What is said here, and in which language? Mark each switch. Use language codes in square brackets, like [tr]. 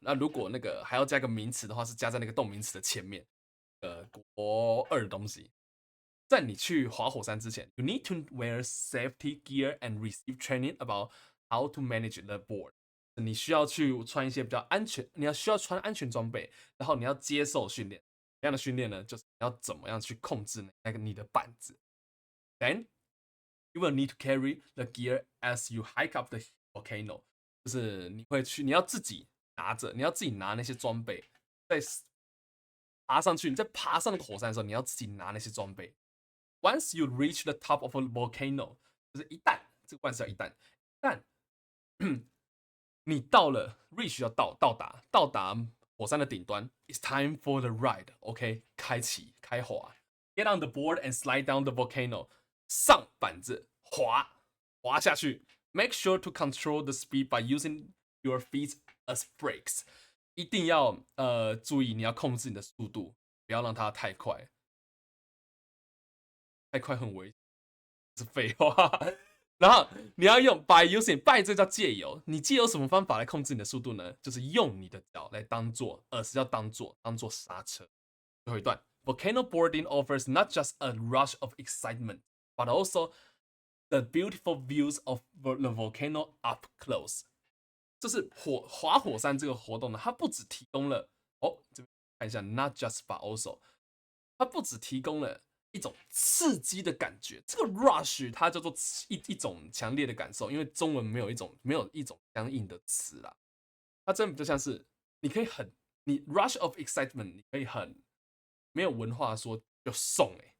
[zh] 那如果那个还要加个名词的话，是加在那个动名词的前面。国二的东西。在你去滑火山之前， [en] you need to wear safety gear and receive training about how to manage the board。 [zh] 你需要去穿一些比较安全，需要穿安全装备，然后你要接受训练。这样的训练呢，就是你要怎么样去控制那个你的板子。 [en] Then you will need to carry the gear as you hike up the volcano。 [zh] 就是你要自己拿那些装备，在爬上去，你在爬上那个火山的时候，你要自己拿那些装备。 [en] Once you reach the top of a volcano， [zh] 就是一旦这个万是要一旦，一旦你到了 [en] reach [zh] 要到达火山的顶端， [en] it's time for the ride，OK，、 [zh] 开滑， [en] get on the board and slide down the volcano， [zh] 上板子滑下去， [en] make sure to control the speed by using your feet as brakes， [zh] 一定要注意你要控制你的速度，不要让它太快，太快很危险。是废话。然后你要用 by using， 这叫借由，你借由什么方法来控制你的速度呢？就是用你的脚来当做，是要当做刹车。最后一段 [en] volcano boarding offers not just a rush of excitement, but also the beautiful views of the volcano up close。 [zh] 就是滑火山这个活动呢，它不只提供了这边看一下 not just but also，它不只提供了一种刺激的感觉，这个 rush 它叫做一种强烈的感受，因为中文没有一种相应的词啦，它真的比较像是你 [en] rush of excitement， [zh] 你可以很没有文化说就送